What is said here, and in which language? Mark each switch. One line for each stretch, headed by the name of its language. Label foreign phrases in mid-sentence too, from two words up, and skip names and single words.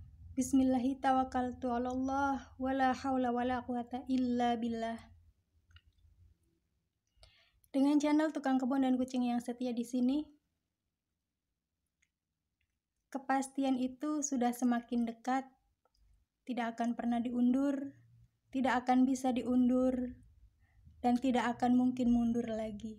Arabic: بسم الله توكلت على الله ولا حول ولا قوة إلا بالله.
Indonesian: Dengan channel Tukang Kebun dan Kucing yang setia di sini, kepastian itu sudah semakin dekat, tidak akan pernah diundur, tidak akan bisa diundur, dan tidak akan mungkin mundur lagi.